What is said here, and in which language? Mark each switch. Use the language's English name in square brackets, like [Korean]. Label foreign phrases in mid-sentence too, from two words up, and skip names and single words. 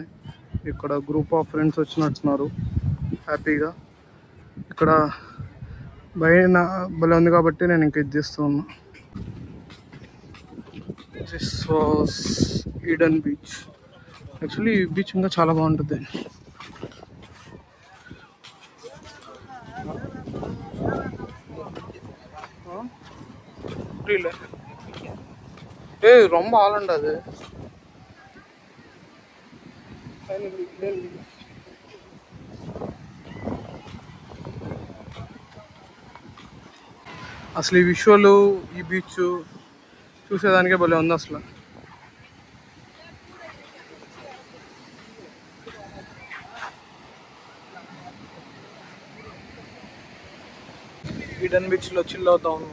[Telugu] ఇక్కడ [English] group of friends [Telugu] వచ్చినట్టున్నారు హ్యాపీగా. ఇక్కడ బయట భలే ఉంది కాబట్టి నేను ఇంక ఇది చేస్తూ ఉన్నా. [English] this was Eden beach. [Telugu] యాక్చువల్లీ ఈ బీచ్ ఇంకా చాలా బాగుంటుంది. [Tamil] ரொம்ப ஆளுண்டா அது. [Telugu] అసలు ఈ విజువల్ ఈ బీచ్ చూసేదానికే భలే ఉంది అసలు. ఈడెన్ బీచ్లో చిల్ అవుతా ఉన్నాం.